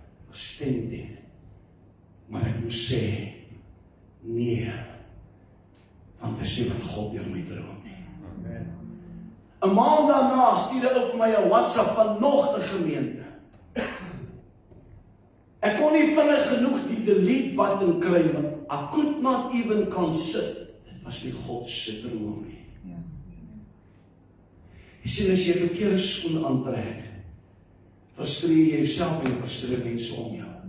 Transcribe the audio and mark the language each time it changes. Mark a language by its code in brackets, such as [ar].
[af] Verstendig. Maar ek moet sê, nee, want dit is nie wat God deur my droom nie. 'n maand daarna stuur hy vir my 'n WhatsApp van nog 'n gemeente. Ek kon nie vinnig genoeg die delete button kry, want [en] I could not even consider. [af] Dit was nie God se droom nie. Jy sien, as jy 'n verkeerde skoen aantrek, frustreer jy jouself en frustreer mense om jou.